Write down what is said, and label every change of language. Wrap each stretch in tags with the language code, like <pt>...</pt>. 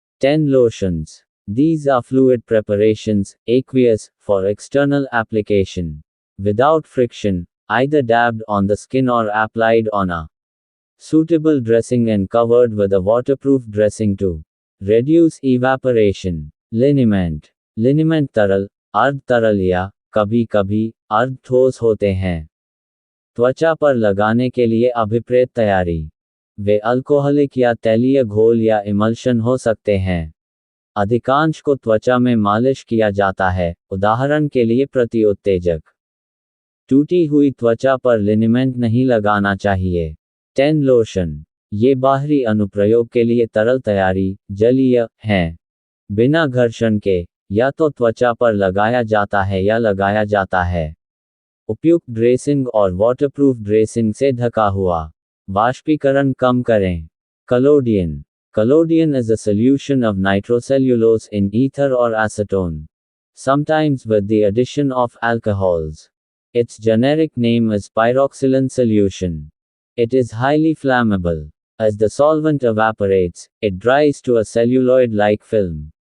<en>10 lotions. These are fluid preparations, aqueous, for external application. Without friction, either dabbed on the skin or applied on a suitable dressing and covered with a waterproof dressing to reduce evaporation. Liniment.</en> <hi>Liniment तरल, अर्ध तरल या कभी कभी अर्ध ठोस होते हैं. त्वचा पर लगाने के लिए अभिप्रेत तैयारी. वे अल्कोहलिक या तैलीय घोल या इमल्शन हो सकते हैं. अधिकांश को त्वचा में मालिश किया जाता है, उदाहरण के लिए प्रतिउत्तेजक. टूटी हुई त्वचा पर लिनिमेंट नहीं लगाना चाहिए. 10 लोशन. ये बाहरी अनुप्रयोग के लिए तरल तैयारी, जलीय, हैं. बिना घर्षण के, या तो त्वचा पर लगाया जाता है या लगाया जाता है. उपयुक्त ड्रेसिंग और वाटरप्रूफ ड्रेसिंग से ढका हुआ. वाष्पीकरण कम करें. Collodion.</hi> <en>Collodion is a solution of nitrocellulose in ether or acetone, sometimes with the addition of alcohols. Its generic name is pyroxylin solution. It is highly flammable. As the solvent evaporates, it dries to a celluloid-like film.</en>